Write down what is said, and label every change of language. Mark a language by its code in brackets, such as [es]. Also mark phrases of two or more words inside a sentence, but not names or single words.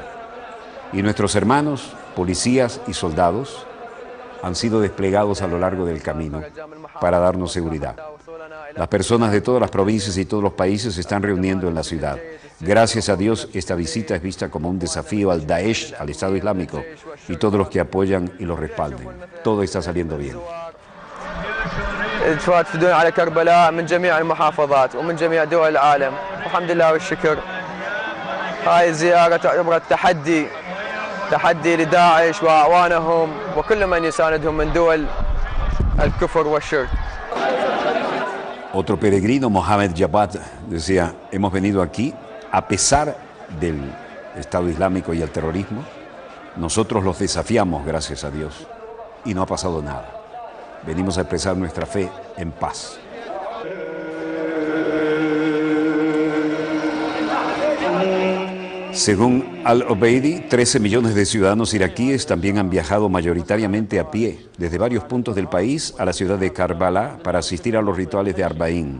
[es] Y nuestros hermanos, policías y soldados han sido desplegados a lo largo del camino para darnos seguridad. Las personas de todas las provincias y todos los países se están reuniendo en la ciudad. Gracias a Dios, esta visita es vista como un desafío al Daesh, al Estado Islámico, y todos los que apoyan y los respalden. Todo está saliendo bien. [ar] يتوافدون على كربلاء من جميع المحافظات ومن جميع دول العالم والحمد لله والشكر. هاي الزيارة تعتبر تحدي لداعش وأعوانهم وكل من يساندهم من دول الكفر والشرك. [es] Otro peregrino, Mohamed Jabbat, decía, hemos venido aquí a pesar del Estado Islámico y el terrorismo. Nosotros los desafiamos, gracias a Dios, y no ha pasado nada. Venimos a expresar nuestra fe en paz. Según Al-Obeidi, 13 millones de ciudadanos iraquíes también han viajado mayoritariamente a pie desde varios puntos del país a la ciudad de Karbala para asistir a los rituales de Arbaín.